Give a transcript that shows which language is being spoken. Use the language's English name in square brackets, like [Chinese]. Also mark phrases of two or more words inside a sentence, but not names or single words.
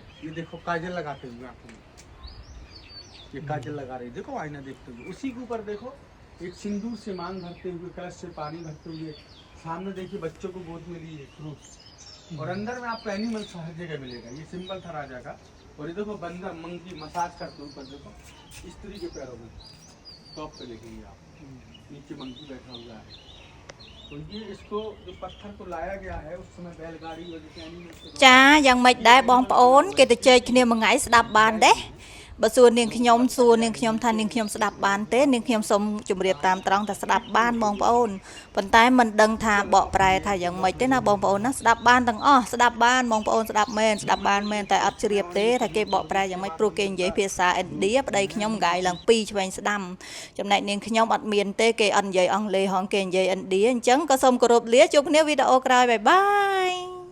[Hindi] ये देखो काजल लगाते हुए आंखों में ये काजल लगा रही देखो आईना देखते हुए उसी के ऊपर देखो एक सिंदूर से मांग भरते हुए कलश से पानी भरते हुए सामने देखिए बच्चों को गोद में लिए फ्रूट्स और अंदर में आपको एनिमल्स हर जगह मिलेगा। ये सिंबल था राजा का। और ये देखो बंदर [English] monkey massage [Hindi] करते ऊपर देखो स्त्री के पैरों में टॉप पे देखेंगे आप नीचे मंकी बैठा हुआ है। तो ये इसको जो पत्थर को लाया गया है उस समय बैलगाड़ी वजह से एनिमल्स [Khmer] ចាយ៉ាងម៉េចដែរបងប្អូនគេទៅជែកគ្នាមួយថ្ងៃស្ដាប់បានទេបើសួរនាងខ្ញុំថានាងខ្ញុំស្ដាប់បានទេនាងខ្ញុំសូមជម្រាបតាមត្រង់ថាស្ដាប់បានបងប្អូនប៉ុន្តែមិនដឹងថាបកប្រែថាយ៉ាងម៉េចទេណាបងប្អូនណាស្ដាប់បានទាំងអស់ស្ដាប់បានបងប្អូនស្ដាប់មែនស្ដាប់បានមែនតែអត់ជ្រាបទេថាគេបកប្រែយ៉ាងម៉េចព្រោះគេនិយាយភាសាឥណ្ឌាប្តីខ្ញុំងាយឡើង2ឆ្វេងស្ដាំចំណែកនាងខ្ញុំអត់មានទេគេអត់និយាយអង់គ្លេសហងគេនិយាយឥណ្ឌាអញ្ចឹងក៏សូមគោរពលាជួបគ្នាវីដេអូក្រោយបាយបាយ